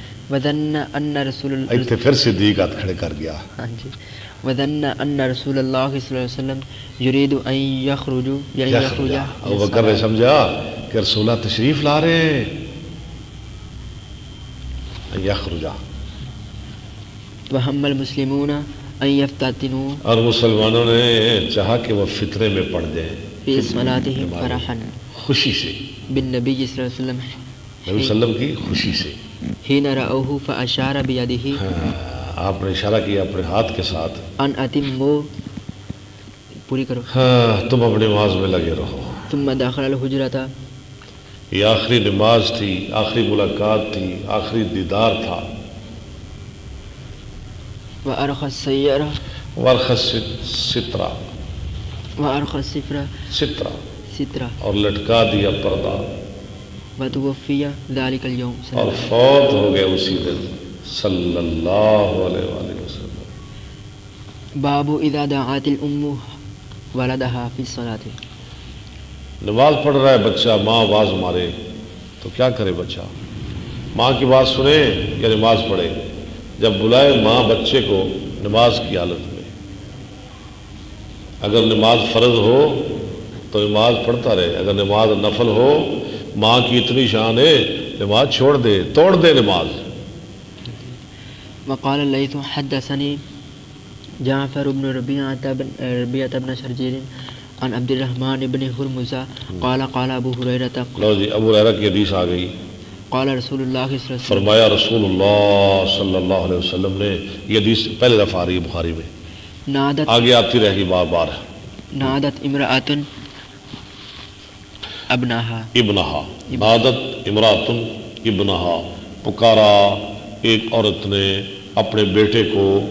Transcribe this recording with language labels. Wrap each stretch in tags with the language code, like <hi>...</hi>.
<ar>وظن ان رسول اللہ،</ar> <ur>ایک پھر صدیق ہاتھ کھڑے کر گیا، ہاں جی،</ur> <ar>وظن ان رسول اللہ صلی اللہ علیہ وسلم یرید ان یخرج،</ar> <ur>ابوبکر نے سمجھا کہ رسول اللہ تشریف لا رہے ہیں، یخرجا،</ur> <ar>وہم المسلمون ان یفتتنوا،</ar> <ur>اور مسلمانوں نے چاہا کہ وہ فتنے میں پڑ جائیں،</ur> <ar>فی صلاتہم فرحا</ar> <ur>خوشی سے،</ur> <ar>بالنبی صلی اللہ علیہ وسلم،</ar> <ur>نبی صلی اللہ علیہ وسلم کی خوشی سے،</ur> <ar>حین رأوہ فاشار بیدہ،</ar> <ur>آپ نے اشارہ کیا اپنے ہاتھ کے ساتھ،</ur> <ar>ان اتموا،</ar> <ur>پوری کرو، ہاں تم اپنی نماز میں لگے رہو۔</ur> <ar>ثم دخل الحجرۃ،</ar> <ur>یہ آخری نماز تھی، آخری ملاقات تھی، آخری دیدار تھا۔</ur> <ar>وارخى السيارة، ورخص سترہ، وارخى السفرة سترہ، سترة،</ar> <ur>اور لٹکا دیا پردہ،</ur> <ar>وتوفي ذلك اليوم،</ar> <ur>اور فوت ہو گئے اسی دن صلی اللہ علیہ وآلہ وسلم۔</ur> <ar>باب اذا دعات الام ولدها في الصلاة،</ar> <ur>نماز پڑھ رہا ہے بچہ، ماں آواز مارے تو کیا کرے بچہ؟ ماں کی بات سنے یا نماز پڑھے؟ جب بلائے ماں بچے کو نماز کی حالت میں، اگر نماز فرض ہو تو نماز پڑھتا رہے، اگر نماز نفل ہو، ماں کی اتنی شان ہے نماز چھوڑ دے، توڑ دے نماز۔</ur> <ar>وقال الليث حدثني جعفر بن ربيعة بن شرجيل عن عبد الرحمن بن ہرمز قال قال ابو ہریرہ،</ar> <ur>لو جی، ابو ہریرہ کی حدیث آ گئی،</ur> <ar>قال رسول اللہ صلی اللہ علیہ وسلم،</ar> <ur>فرمایا رسول اللہ صلی اللہ علیہ وسلم نے، یہ حدیث پہلے دفعہ آ رہی ہے بخاری میں،</ur> <ar>نادت،</ar> <ur>آگے آتی رہے گی بار بار۔</ur> <ar>نادت امرأۃ ابنہا، ابنہا، نادت امرأۃ ابنہا،</ar> <ur>پکارا ایک عورت نے اپنے بیٹے کو،</ur>